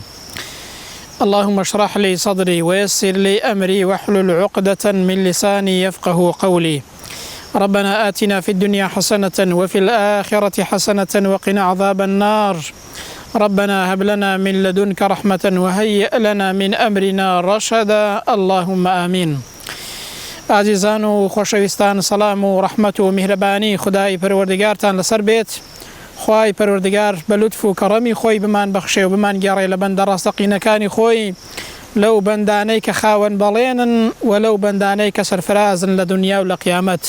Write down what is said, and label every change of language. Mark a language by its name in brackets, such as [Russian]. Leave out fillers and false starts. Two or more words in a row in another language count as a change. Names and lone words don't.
[Arabic] اللهم اشرح لي صدري ويسر لي أمري واحلل عقدة من لساني يفقه قولي. ربنا آتنا في الدنيا حسنة وفي الآخرة حسنة وقنا عذاب النار. ربنا هب لنا من لدنك رحمة وهيئ لنا من أمرنا رشدا. اللهم آمين. [Central Kurdish] عزیزان و خۆشەویستان، سەلام و ڕەحمەت و میهرەبانی خودای پەروەردگارتان لەسەر بێت. خوای پەروەردگار بە لوتف و کەڕەمی خۆی بمان بەخشێ و بمان گێڕێ لە بەندە ڕاستەقینەکانی خۆی، لەو بەندانەی کە خاوەن بەڵێنن و لەو بەندانەی کە سەرفرازن لە دنیا و لە قیامەت.